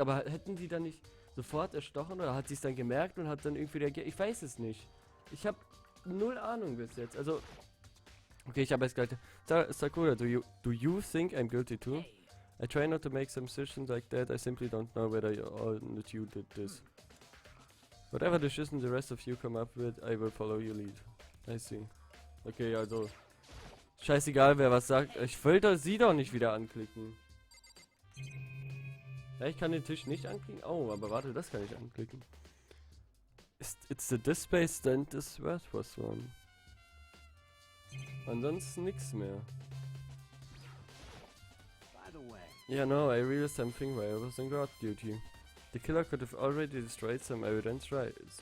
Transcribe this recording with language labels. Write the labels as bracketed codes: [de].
[de] Aber hätten die dann nicht sofort erstochen oder hat sie es dann gemerkt und hat dann irgendwie reagiert? Ich weiß es nicht. Ich habe null Ahnung bis jetzt. Also, okay, ich habe jetzt gleich. [en] Sakura, do you think I'm guilty too? I try not to make some decisions like that. I simply don't know whether you did this. Whatever decision the rest of you come up with, I will follow your lead. I see. Okay, also. [de] Scheißegal, wer was sagt. Ich wollte sie doch nicht wieder anklicken. Ja, ich kann den Tisch nicht anklicken. Oh, aber warte, das kann ich anklicken. [en] It's the display stand this word was one. [de] Ansonsten nix mehr. [en] Yeah, no, I realized something while I was on guard duty. The killer could have already destroyed some evidence, right?